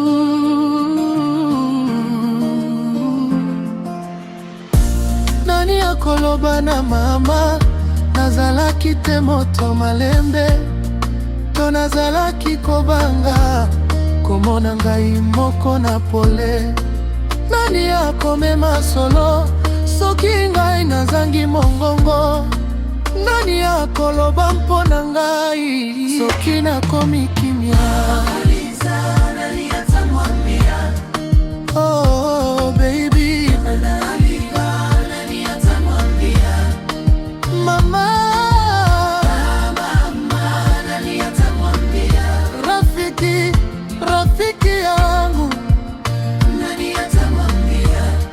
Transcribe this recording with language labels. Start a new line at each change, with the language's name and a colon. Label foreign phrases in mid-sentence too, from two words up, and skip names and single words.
Lingala: Nani akoloba na mama nazalaki te moto malembe, to nazalaki kobanga komona ngai moko na pole? Nani akomema solo soki ngai nazangi mongongo? Nani akoloba mpona ngai soki nakomi kimia?
Swahili: Nani atamwambia?
English: Oh baby,
Swahili: nani atamwambia? Mama, nani atamwambia? Rafiki yangu, nani atamwambia?